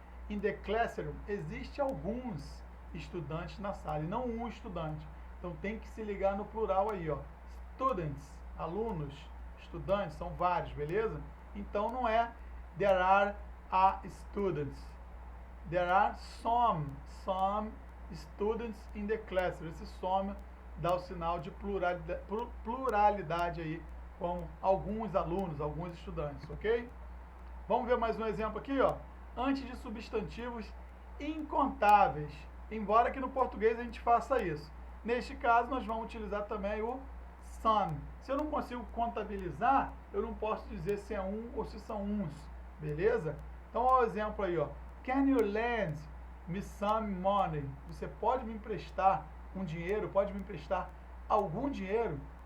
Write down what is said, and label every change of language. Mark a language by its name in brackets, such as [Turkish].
[English] In the classroom, [Portuguese] existe alguns estudantes na sala, e não um estudante. Então tem que se ligar no plural aí, ó. Students, alunos, estudantes, são vários, beleza? Então não é [English] there are a students. There are some students in the classroom. [Portuguese] Esse some dá o sinal de pluralidade aí, como alguns alunos, alguns estudantes, ok? Vamos ver mais um exemplo aqui, ó. Antes de substantivos incontáveis, embora que no português a gente faça isso. Neste caso, nós vamos utilizar também o some. Se eu não consigo contabilizar, eu não posso dizer se é um ou se são uns. beleza? Então, olha o exemplo aí, ó. [English] Can you lend me some money? [Portuguese] Você pode me emprestar um dinheiro? Pode me emprestar algum dinheiro?